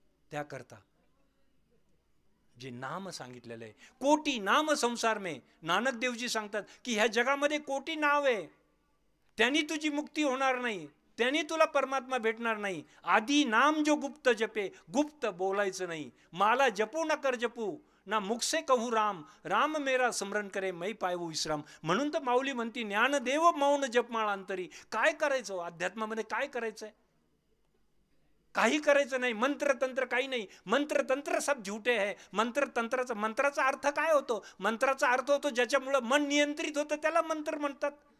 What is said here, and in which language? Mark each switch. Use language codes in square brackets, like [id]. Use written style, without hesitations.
[mr] त्याकरता जे नाम सांगितलेलं आहे, [hi] कोटी नाम संसार में, [mr] नानक देवजी सांगतात की ह्या जगामध्ये कोटी नाव आहे, त्यांनी तुझी मुक्ती होणार नाही, त्यांनी तुला परमात्मा भेटणार नाही. [hi] आधी नाम जो गुप्त जपे, [mr] गुप्त बोलायचं नाही. [hi] माला जपू न कर जपू ना मुख से कहू राम, राम मेरा स्मरण करे मै पायवू विश्राम. [mr] म्हणून तर माऊली म्हणती, ज्ञानदेव मौन जपमाळ अंतरी. काय करायचं अध्यात्मामध्ये, काय करायचंय, काही करायचं नाही. मंत्र तंत्र काही नाही, [hi] मंत्र तंत्र सब झूठे [mr] आहे. मंत्राचा अर्थ काय होतो, मंत्राचा अर्थ होतो ज्याच्यामुळं मन नियंत्रित होतं त्याला मंत्र म्हणतात.